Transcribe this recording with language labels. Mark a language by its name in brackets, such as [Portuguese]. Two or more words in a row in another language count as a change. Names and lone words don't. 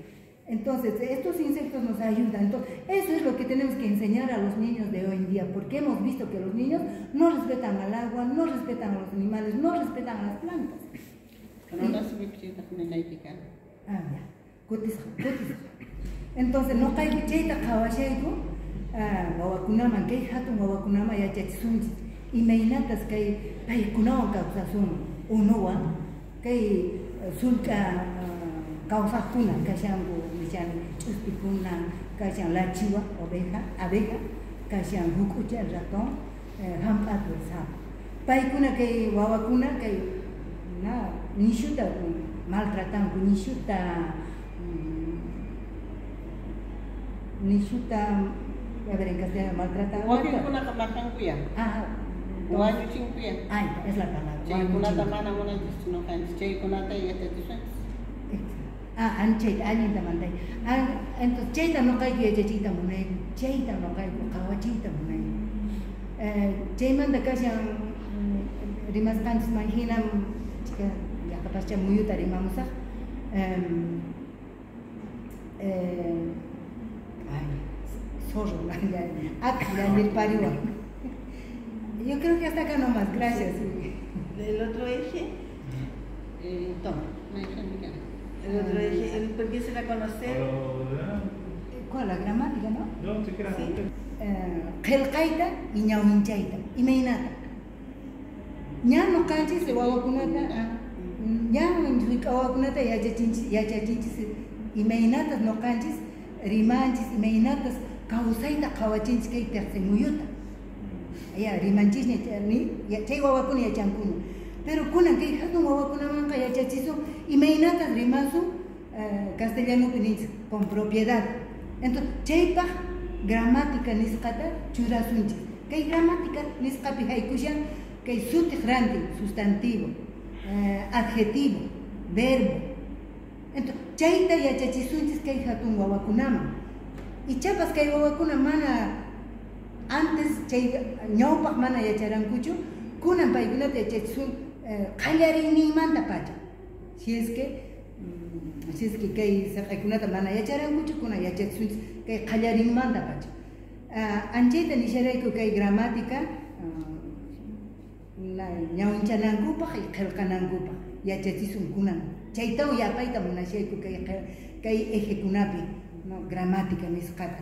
[Spanish] Entonces, estos insectos nos ayudan. Entonces, eso es lo que tenemos que enseñar a los niños de hoy en día, porque hemos visto que los niños no respetan al agua, no respetan a los animales, no respetan a las plantas. Entonces, no caigo [Quechua] cheita kawashaiku, wawakunaman, kay hatun wawakunama yachachisunchis, imaynatas kay paykunawan kawsasun, unuwa, kay sulka kawsaqkuna kashanku nishan ch'uspikuna, kashan lachiwa, abeja, kashan hukucha, [Spanish] el ratón, hamp'atu, el sapo. [Quechua] Paykuna kay wawakuna kay nishuta maltratanku, nishuta, [Spanish] a ver, en castellano, maltratan. [Quechua] Wakikuna kamakankuya. Wañuchinkuya. [Spanish] Es la palabra. [Quechua] Chaykunata mana munanchis noqanchis, chaykunata yachachiswanchis. Anchayta, allinta mantay. Entonces, chayta noqayku yachachiyta munayku, chayta noqayku qhawachiyta munayku. Chaymanta kashan rimasqanchis manhinam, llaqapascha muyuta rimamusaq. [Spanish] Zorro, yo creo que hasta acá nomás, gracias. El otro eje, toma. El otro eje, empiecen a conocer. ¿Cuál? La gramática, ¿no? No, te quedas. [Quechua] Qelqayta y ñawinchayta, imaynata. Ña noqanchis wawakunata, ña wawakunata yachachinchis, imaynatas noqanchis, rimanchis, imaynatas kawsayta qhawachinchis kay tercimuyuta. Ya rimanchisña chay wawakuna yachankuna. pero kunan que hatun wawakunamanqa yachachisun imaynatas rimasun [Spanish] castellano con propiedad. [Quechua] Entonces chaypaq gramática nisqata churasunchis. Kay gramática nisqapi haykushan kay sutiq rantin, [Spanish] sustantivo, adjetivo, verbo. [Quechua] Entonces chayta yachachisunchis kay hatun wawakunaman. Y chapas kay wawakuna mana antes chay ñawpaq mana yacharankuchu, kunan paykunata yachachisun qallarinninmanta pacha. [Spanish] Si es que [Quechua] kay saqaykunata mana yacharankuchu, kunan yachachisunchis kay qallarinmanta pacha. Anchayta nisharayku kay gramática ñawinchanankupak y qillqanankupaq yachachisun kunan. Chaytaw yapayta munashayku kay ejekunapi, no, gramática nisqata.